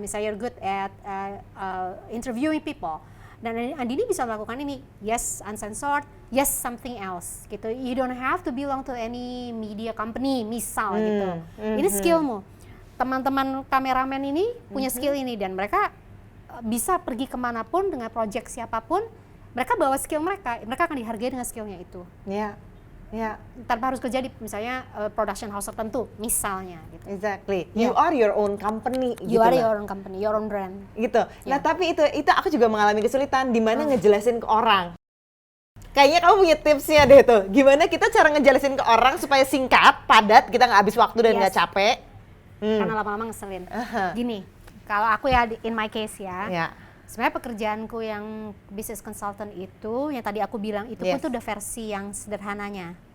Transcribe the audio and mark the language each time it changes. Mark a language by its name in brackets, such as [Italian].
[Indonesian] Misalnya [English] you're good at interviewing people. [Indonesian] Dan Andini bisa melakukan ini, [English] yes uncensored, yes something else [Indonesian] gitu. [English] You don't have to belong to any media company [Indonesian] misal gitu. Ini skillmu. Teman-teman kameramen ini punya skill ini dan mereka bisa pergi kemanapun dengan project siapapun. Mereka bawa skill mereka akan dihargai dengan skillnya itu. Ya. Tanpa harus kerja di misalnya production house tertentu misalnya gitu. [English] Exactly. You are your own company. You are your own company, your own brand. [Indonesian] Gitu. Nah tapi itu aku juga mengalami kesulitan di mana ngejelasin ke orang. Kayaknya kamu punya tipsnya deh tuh. Gimana kita cara ngejelasin ke orang supaya singkat, padat, kita nggak habis waktu dan nggak capek. Karena lama-lama ngeselin. Gini, kalau aku ya [English] in my case [Indonesian] ya. Sebenarnya pekerjaanku yang business consultant itu, yang tadi aku bilang itu pun tuh udah versi yang sederhananya.